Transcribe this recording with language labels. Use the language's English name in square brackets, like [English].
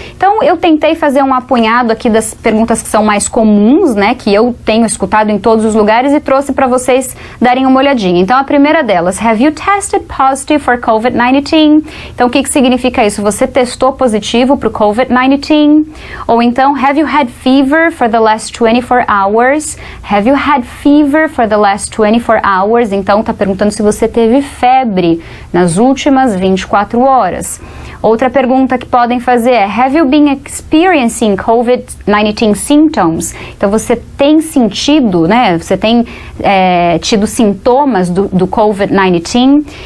[Portuguese] Então, eu tentei fazer um apunhado aqui das perguntas que são mais comuns, né, que eu tenho escutado em todos os lugares e trouxe para vocês darem uma olhadinha. Então, a primeira delas, [English] have you tested positive for COVID-19? [Portuguese] Então, o que significa isso? Você testou positivo para o COVID-19? [English] Ou então, have you had fever for the last 24 hours? Have you had fever for the last 24 hours? [Portuguese] Então, tá perguntando se você teve febre nas últimas 24 horas. Outra pergunta que podem fazer é, [English] have you been experiencing COVID-19 symptoms? [Portuguese] Então, você tem sentido, né? Você tem tido sintomas do COVID-19?